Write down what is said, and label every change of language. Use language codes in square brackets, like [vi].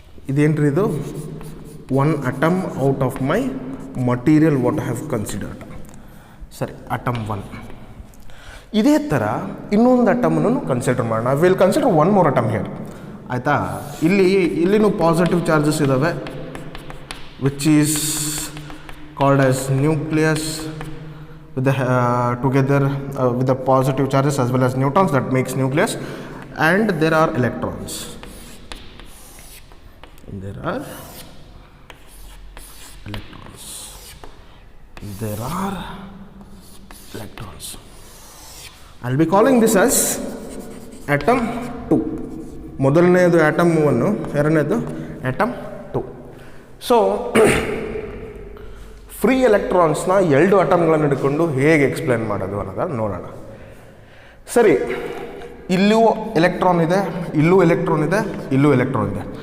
[kn] ಇದೇನ್ರಿ ಇದು? [en] One atom out of my material what I have considered. ಸರಿ, atom 1. [kn] ಇದೇ ಥರ ಇನ್ನೊಂದು ಅಟಮನ್ನು ಕನ್ಸಿಡರ್ ಮಾಡೋಣ. [en] will consider one more atom here, [kn] ಆಯಿತಾ? ಇಲ್ಲಿನೂ ಪಾಸಿಟಿವ್ ಚಾರ್ಜಸ್ ಇದ್ದಾವೆ, [en] Which is called as nucleus with the together with the positive charges as well as neutrons, that makes nucleus. And there are electrons, there are electrons, there are electrons. I'll be calling this as atom 2. [kn] ಮೊದಲನೇದು atom 1, ಎರಡನೇದು atom 2. So free ಎಲೆಕ್ಟ್ರಾನ್ಸ್ನ 2 ಅಟಮ್ಗಳನ್ನು ಹಿಡ್ಕೊಂಡು ಹೇಗೆ explain ಮಾಡೋದು ಅನ್ನೋದನ್ನು ನೋಡೋಣ. ಸರಿ, ಇಲ್ಲೂ electron ಇದೆ, ಇಲ್ಲೂ ಎಲೆಕ್ಟ್ರಾನ್ ಇದೆ, ಇಲ್ಲೂ ಎಲೆಕ್ಟ್ರಾನ್ ಇದೆ.